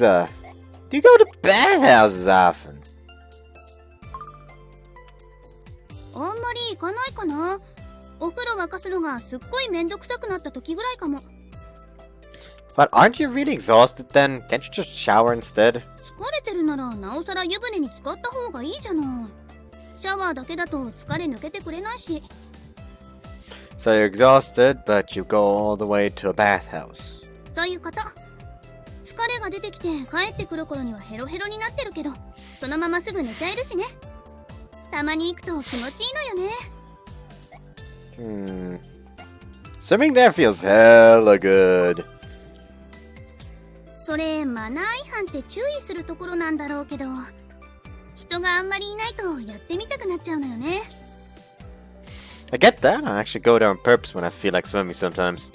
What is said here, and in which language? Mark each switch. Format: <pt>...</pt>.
<en>Do you go to bathhouses often?</en> <ja>あんまり行かないかな。お風呂沸かすのがすっごいめんどくさくなった時ぐらいかも。</ja> <en>But aren't you really exhausted then? Can't you just shower instead?</en> <ja>疲れてるならなおさら湯船に浸かった方がいいじゃない。シャワーだけだと疲れ抜けてくれないし。</ja> <en>So you're exhausted, but you go all the way to a bathhouse.</en> <ja>そういうこと。疲れが出てきて帰ってくる頃にはヘロヘロになってるけど、そのまますぐ寝ちゃえるしね。たまに行くと気持ちいいのよね。</ja> <en>Swimming there feels hella good.</en> <ja>それマナー違反って注意するところなんだろうけど、人があんまりいないとやってみたくなっちゃうのよね。</ja> <en>I get that. I actually go there on purpose when I feel like swimming sometimes.</en>